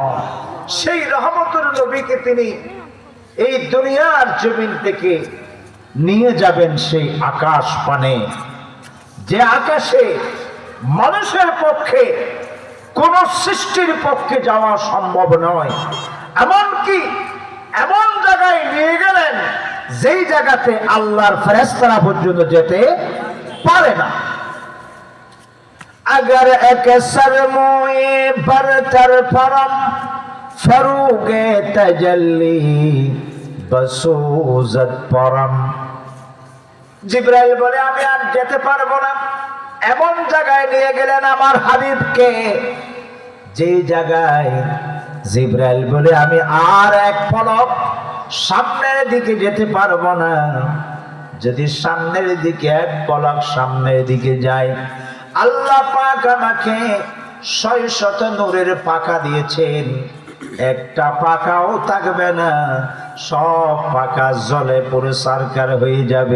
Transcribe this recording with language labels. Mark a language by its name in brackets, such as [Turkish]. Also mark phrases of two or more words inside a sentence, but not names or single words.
[Bangla] সেই রহমতের নবীকে তিনি এই দুনিয়ার জমিন থেকে নিয়ে যাবেন সেই আকাশ পানে, যে আকাশে মানুষের পক্ষে কোন সৃষ্টির পক্ষে যাওয়া সম্ভব নয়। এমনকি এমন জায়গায় নিয়ে গেলেন যেই জায়গাতে আল্লাহর ফেরেশতারা পর্যন্ত যেতে পারে না। [Persian] اگر یک سرموی برتر پرم فروغ تجلی بسوزد پرم. [Bangla] জিবরাইল বলে আমি আর যেতে পারবো না। এমন জায়গায় নিয়ে গেলেন আমার হাবিবকে, যে জায়গায় জিবরাইল বলে আমি আর এক পলক সামনের দিকে যেতে পারবো না। যদি সামনের দিকে এক পলক সামনের দিকে যায়, আল্লাহ পাক আমাকে ৬০০ নূরের পাখা দিয়েছেন, একটা পাখাও থাকবে না, সব পাখা জলে পুরো সরকার হয়ে যাবে।